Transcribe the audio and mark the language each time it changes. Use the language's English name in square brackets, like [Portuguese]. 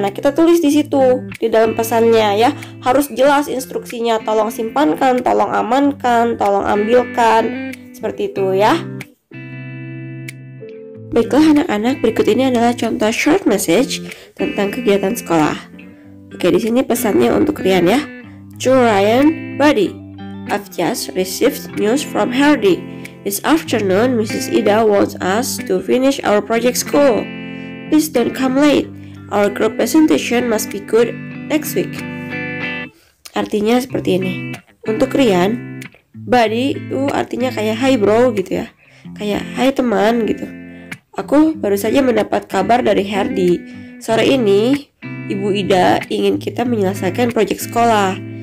[Indonesian] Nah, kita tulis di situ di dalam pesannya ya. Harus jelas instruksinya, tolong simpankan, tolong amankan, tolong ambilkan. Seperti itu ya. Baiklah anak-anak, berikut ini adalah contoh short message tentang kegiatan sekolah. Oke, di sini pesannya untuk Rian ya. [English] To Ryan, Buddy, I've just received news from Hardy. This afternoon, Mrs. Ida wants us to finish our project school. Please don't come late. Our group presentation must be good next week. [Indonesian] Artinya seperti ini. Untuk Rian, Buddy itu artinya kayak [English] hi bro [Indonesian] gitu ya. Kayak hai teman gitu. Aku baru saja mendapat kabar dari Hardy. Sore ini, Ibu Ida ingin kita menyelesaikan proyek sekolah.